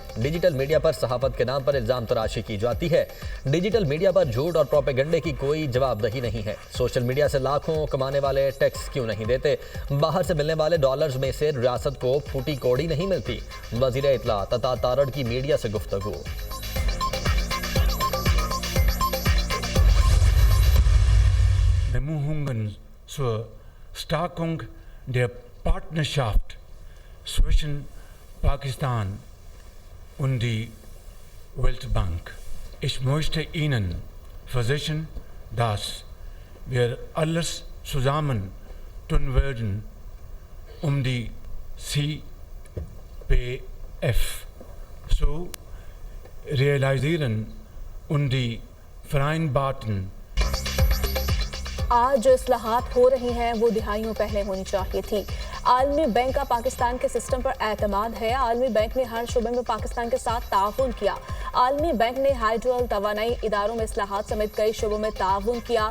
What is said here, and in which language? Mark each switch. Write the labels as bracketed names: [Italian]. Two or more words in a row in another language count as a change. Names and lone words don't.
[English] digital media [Urdu] پر صحافت کے نام پر الزام تراشی کی جاتی ہے. [English] digital media [Urdu] پر جھوٹ اور پروپیگنڈے کی کوئی جوابدہی نہیں ہے. [English] social media [Urdu] سے لاکھوں کمانے والے ٹیکس کیوں نہیں دیتے? باہر سے ملنے والے ڈالرز میں سے ریاست کو پھوٹی کوڑی نہیں ملتی. وزیر اطلاع تتھا تارڑ کی میڈیا سے گفتگو. [German] Bemühungen zur Stärkung der Partnerschaft zwischen Pakistan und die Weltbank. Ich möchte Ihnen versichern, dass wir alles zusammen tun werden, um die CPF zu realisieren und die vereinbarten [Urdu] آج جو اصلاحات ہو رہی ہیں وہ دہائیوں پہلے ہونی چاہیے تھی. عالمی بینک کا پاکستان کے سسٹم پر اعتماد ہے. عالمی بینک نے ہر شعبے میں پاکستان کے ساتھ تعاون کیا۔ عالمی بینک نے ہائیڈرول توانائی اداروں میں اصلاحات سمیت کئی شعبوں میں تعاون کیا.